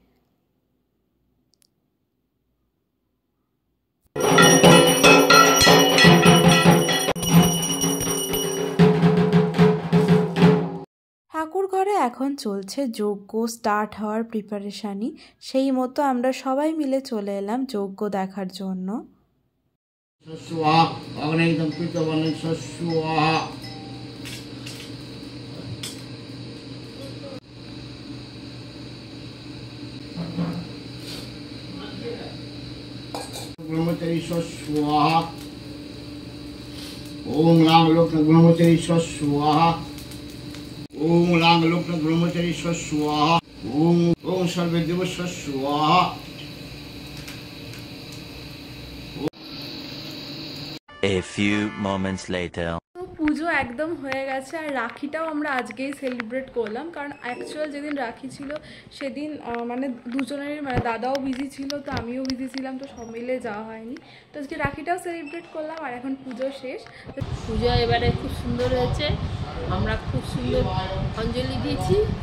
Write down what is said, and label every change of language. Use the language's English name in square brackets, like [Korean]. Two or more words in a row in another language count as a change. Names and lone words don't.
[Bangla] ঠাকুর ঘরে এখন চলছে যজ্ঞ, স্টার্ট হওয়ার প্রিপারেশানই। সেই মতো আমরা সবাই মিলে চলে এলাম যজ্ঞ দেখার জন্য। [Sanskrit] ब्रह्मचरी स्वाहा। ओम लांग लोकन ब्रह्मचरी स्वाहा। ओम लांग लोकन ब्रह्मचरी स्वाहा। ओम ओम सर्वे देव स्वाहा। [English] A few moments later. [Bangla] তো পুজো একদম হয়ে গেছে, আর রাখিটাও আমরা আজকেই সেলিব্রেট করলাম, কারণ অ্যাকচুয়াল যেদিন রাখি ছিল সেদিন মানে দুজনেরই, মানে দাদাও বিজি ছিল, তো আমিও বিজি ছিলাম, তো সব মিলে যাওয়া হয়নি। তো আজকে রাখিটাও সেলিব্রেট করলাম, আর এখন পুজো শেষ। পুজো এবারে খুব সুন্দর হয়েছে, আমরা খুব সুন্দর অঞ্জলি দিয়েছি।